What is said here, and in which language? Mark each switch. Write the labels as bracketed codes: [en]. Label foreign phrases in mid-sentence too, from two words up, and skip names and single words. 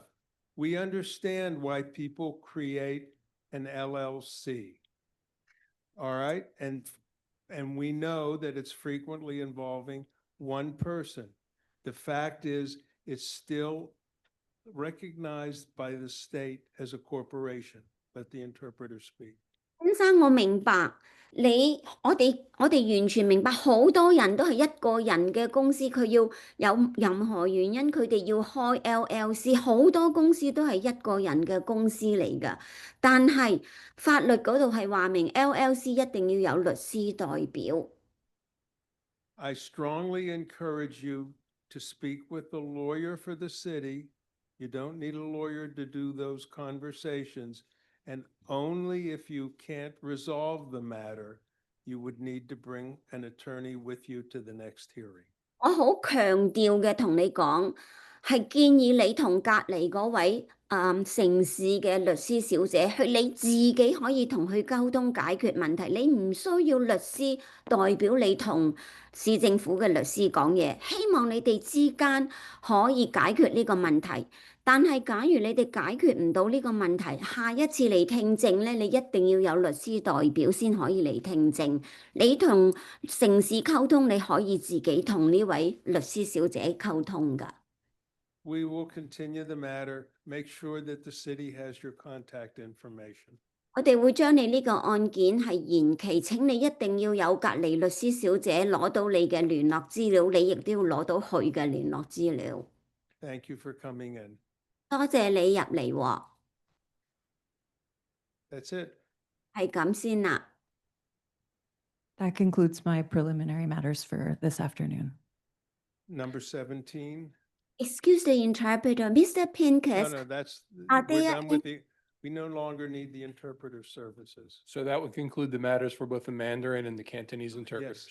[en] We understand why people create an LLC. All right, and we know that it's frequently involving one person. The fact is, it's still recognized by the state as a corporation. Let the interpreter speak. [yue] 先生，我明白我哋完全明白，好多人都係一個人嘅公司，佢要有任何原因，佢哋要開 LLC，好多公司都係一個人嘅公司嚟㗎。但係法律嗰度係話明 LLC 一定要有律師代表。 [en] I strongly encourage you to speak with the lawyer for the city. You don't need a lawyer to do those conversations. And only if you can't resolve the matter, you would need to bring an attorney with you to the next hearing. [yue] 我好強調嘅同你講，係建議你同隔離嗰位城市嘅律師小姐，你自己可以同佢溝通解決問題，你唔需要律師代表你同市政府嘅律師講嘢。希望你哋之間可以解決呢個問題。但係假如你哋解決唔到呢個問題，下一次嚟聽證咧，你一定要有律師代表先可以嚟聽證。你同城市溝通，你可以自己同呢位律師小姐溝通㗎。 [en] We will continue the matter, make sure that the city has your contact information. [yue] 我哋會將你呢個案件係延期，請你一定要有隔離律師小姐攞到你嘅聯絡資料，你亦都要攞到佢嘅聯絡資料。 [en] Thank you for coming in. [yue] 多謝你入嚟喎， [en] That's it. [yue] 係咁先啦。 [en] That concludes my preliminary matters for this afternoon. Number 17. Excuse the interpreter, Mr. Pincus. No, that's, Are we're there done with we no longer need the interpreter services. So that would conclude the matters for both the Mandarin and the Cantonese interpreters.